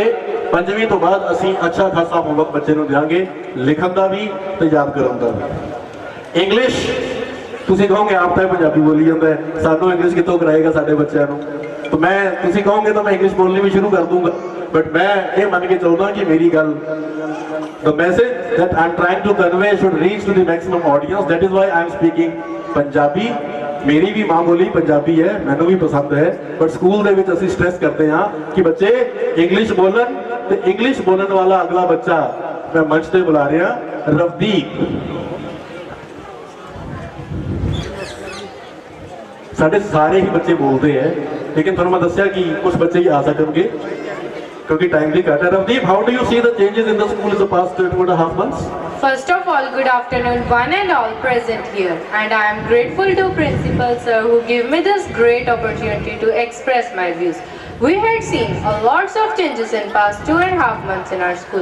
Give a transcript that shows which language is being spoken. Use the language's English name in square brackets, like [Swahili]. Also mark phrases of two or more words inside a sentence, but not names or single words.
[Punjabi] 5ਵੀਂ ਤੋਂ ਬਾਅਦ ਅਸੀਂ ਅੱਛਾ ਖਾਸਾ ਹੋਮਵਰਕ ਬੱਚੇ ਨੂੰ ਦਿਆਂਗੇ ਲਿਖਣ ਦਾ ਵੀ ਤੇ ਯਾਦ ਕਰਨ ਦਾ ਵੀ ਇੰਗਲਿਸ਼ ਤੁਸੀਂ ਕਹੋਗੇ ਆਪ ਤਾਂ ਪੰਜਾਬੀ ਬੋਲੀ ਜਾਂਦਾ ਹੈ ਸਾਨੂੰ ਇੰਗਲਿਸ਼ ਕਿੱਥੋਂ ਕਰਾਏਗਾ ਸਾਡੇ ਬੱਚਿਆਂ ਨੂੰ ਤਾਂ ਮੈਂ ਤੁਸੀਂ ਕਹੋਗੇ ਤਾਂ ਮੈਂ ਇੰਗਲਿਸ਼ ਬੋਲਣੀ ਵੀ ਸ਼ੁਰੂ ਕਰ ਦੂੰਗਾ ਬਟ ਮੈਂ ਇਹ ਮੰਨ ਕੇ ਚੱਲਦਾ ਕਿ ਮੇਰੀ ਗੱਲ [English] the message that I'm trying to convey should reach to the maximum audience that is why I'm speaking Punjabi [Punjabi] ਮੇਰੀ ਵੀ ਮਾਂ ਬੋਲੀ ਪੰਜਾਬੀ ਹੈ ਮੈਨੂੰ ਵੀ ਪਸੰਦ ਹੈ ਬਟ ਸਕੂਲ ਦੇ ਵਿੱਚ ਅਸੀਂ ਸਟ੍ਰੈਸ ਕਰਦੇ ਹਾਂ ਕਿ ਬੱਚੇ ਇੰਗਲਿਸ਼ ਬੋਲਣ ਤੇ ਇੰਗਲਿਸ਼ ਬੋਲਣ ਵਾਲਾ ਅਗਲਾ ਬੱਚਾ ਮੈਂ ਮੰਚ ਤੇ ਬੁਲਾ ਰਿਹਾ ਰਵਦੀਪ ਸਾਡੇ ਸਾਰੇ ਹੀ ਬੱਚੇ ਬੋਲਦੇ ਹੈ ਲੇਕਿਨ ਤੁਹਾਨੂੰ ਮੈਂ ਦੱਸਿਆ ਕਿ ਕੁਝ ਬੱਚੇ ਹੀ ਆ ਸਕਣਗੇ [Hindi] क्योंकि टाइम भी कट है [English] Ravdeep, how do you see the changes in the school in the past 2.5 months? First of all, good afternoon one and all present here, and I am grateful to Principal Sir who gave me this great opportunity to express my views. We had seen a lots of changes in past 2.5 months in our school.